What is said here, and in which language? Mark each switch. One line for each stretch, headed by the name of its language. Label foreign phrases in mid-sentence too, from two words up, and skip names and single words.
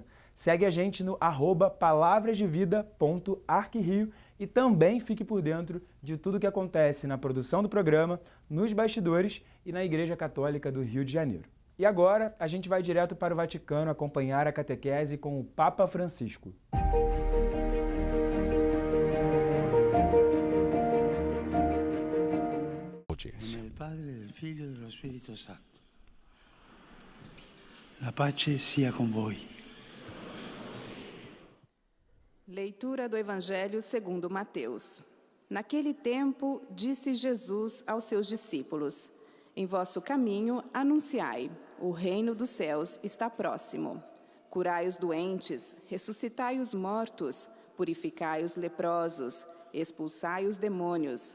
Portuguese: Segue a gente no @palavrasdevida.arquirio e também fique por dentro de tudo que acontece na produção do programa, nos bastidores e na Igreja Católica do Rio de Janeiro. E agora a gente vai direto para o Vaticano acompanhar a catequese com o Papa Francisco.
Italian: Nel Padre, del Figlio e dello Spirito Santo. La pace sia con voi.
Portuguese: Leitura do Evangelho segundo Mateus. Naquele tempo, disse Jesus aos seus discípulos: Em vosso caminho anunciai, o reino dos céus está próximo. Curai os doentes, ressuscitai os mortos, purificai os leprosos, expulsai os demônios.